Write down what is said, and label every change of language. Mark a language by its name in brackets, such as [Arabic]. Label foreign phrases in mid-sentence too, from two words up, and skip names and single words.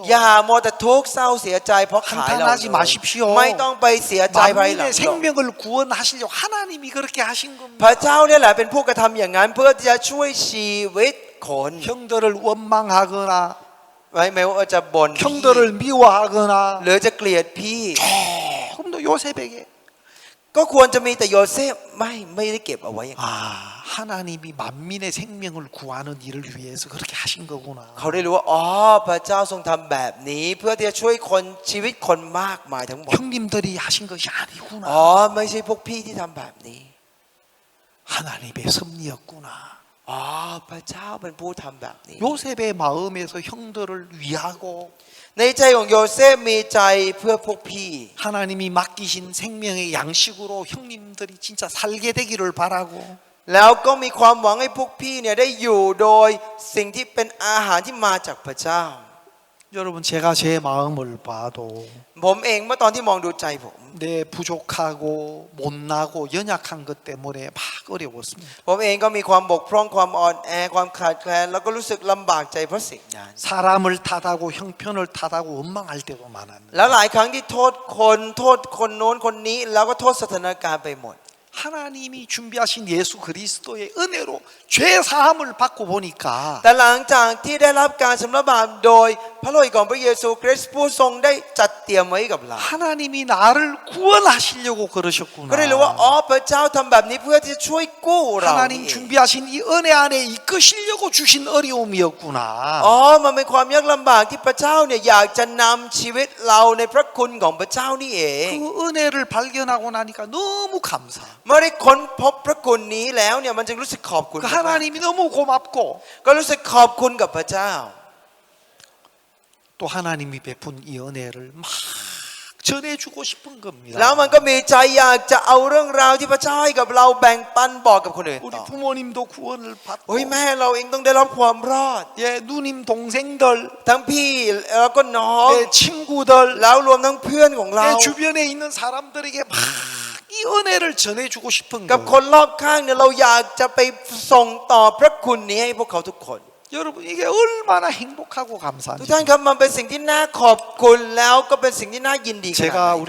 [Thai] อย่ามัวแต่ทุกข์เศร้าเสียใจเพราะขายเรา [Korean] 한탄하지 마십시오. [Thai] ไม่ต้องไปเสียใจภายหลัง [Korean] 만민의 생명을 구원하시려고 하나님이 그렇게 하신 [Thai] พ [Korean] 겁니다. [Thai] ระเจ้าเนี่ยแหละเป็นผู้กระทำอย่างนั้นเพื่อที่จะช่วยชีวิตคน [Korean] 형들을 원망하거나 [Thai] ไม่ว่าจะบ่น [Korean] 형들을 미워하거나 [Thai] หรือจะเกลียดพี่ [Korean] 조금도 요셉에게 [Thai] ก็ควรจะมีแต่โยเซฟไม่ได้เก็บเอาไว้ [Korean] 하나님이 만민의 생명을 구하는 일을 위해서 그렇게 하신 거구나. [Thai] เขาได้รู้ว่าอ๋อพระเจ้าทรงทำแบบนี้เพื่อที่จะช่วยคนชีวิตคนมากมายทั้งหมด [Korean] 형님들이 하신 것이 아니구나. [Thai] อ๋อไม่ใช่พวกพี่ที่ทำแบบนี้ [Korean] 하나님의 섭리였구나. [Thai] อ๋อพระเจ้าเป็นผู้ทำแบบนี้ [Korean] 요셉의 마음에서 형들을 위하고 [Thai] ในใจของโยเซฟมีใจเพื่อพวกพี่ [Korean] 하나님이 맡기신 생명의 양식으로 형님들이 진짜 살게 되기를 바라고 [Thai] แล้วก็มีความหวังให้พวกพี่เนี่ยได้อยู่โดยสิ่งที่เป็นอาหารที่มาจากพระเจ้า [Korean] 여러분 제가 제 마음을 봐도 [Thai] ผมเองเมื่อตอนที่มองดูใจผม [Korean] 내 부족하고 못나고 연약한 것 때문에 막 어려웠습니다. [Thai] ผมเองก็มีความบกพร่องความอ่อนแอความขาดแคลนแล้วก็รู้สึกลำบากใจเพราะสิ่งนั้น [Korean] 사람을 탓하고 형편을 탓하고 원망할 때도 많았는데 [Thai] แล้วหลายครั้งที่โทษคนโน้นคนนี้แล้วก็โทษสถานการณ์ไปหมด [Korean] 하나님이 준비하신 예수 그리스도의 은혜로 죄 사함을 받고 보니까 [Thai] แต่หลังจากที่ได้รับการชำระบาปโดยพระโลหิตของพระเยซูคริสต์ผู้ทรงได้จัดเตรียมไว้กับเรา [Korean] 하나님이 나를 구원하시려고 그러셨구나. [Thai] ก็ได้รู้ว่าอ๋อพระเจ้าทำแบบนี้เพื่อที่จะช่วยกู้เรา [Korean] 하나님 준비하신 이 은혜 안에 이끄시려고 주신 어려움이었구나. [Thai] อ๋อมันเป็นความยากลำบากที่พระเจ้าเนี่ยอยากจะนำชีวิตเราในพระคุณของพระเจ้านี่เอง [Korean] 그 은혜를 발견하고 나니까 너무 감사. [Thai] เมื่อได้ค้นพบพระคุณนี้แล้วเนี่ยมันจึงรู้สึกขอบคุณ [Korean] 그 하나님이 너무 고맙고 [Thai] ก็รู้สึกขอบคุณกับพระเจ้า [Korean] 또 하나님이 베푼 이 은혜를 막 전해주고 싶은 겁니다. [Thai] แล้วมันก็มีใจอยากจะเอาเรื่องราวที่พระเจ้าให้กับเราแบ่งปันบอกกับคนอื่น [Korean] 우리 [Thai] ต่อ [Korean] 부모님도 구원을 받고 [Thai] โอ้ยแม่เราเองต้องได้รับความรอด [Korean] 예, 누님 동생들 [Thai] ทั้งพี่แล้วก็น้อง [Korean] 예, 친구들 [Thai] แล้วรวมทั้งเพื่อนของเรา [Korean] 예, 주변에 있는 사람들에게 막 이 은혜를 전해주고 싶은 [Thai] กับ [Korean] 거예요. [Thai] คนรอบข้างเนี่ยเราอยากจะไปส่งต่อพระคุณนี้ให้พวกเขาทุกคน [Korean] 여러분 이게 얼마나 행복하고 [Thai] ทุก [Korean] 감사한지. [Thai] ท่านครับมันเป็นสิ่งที่น่าขอบคุณแล้วก็เป็นสิ่งที่น่ายินดีขนาด [Korean] 제가 [Thai] ไหน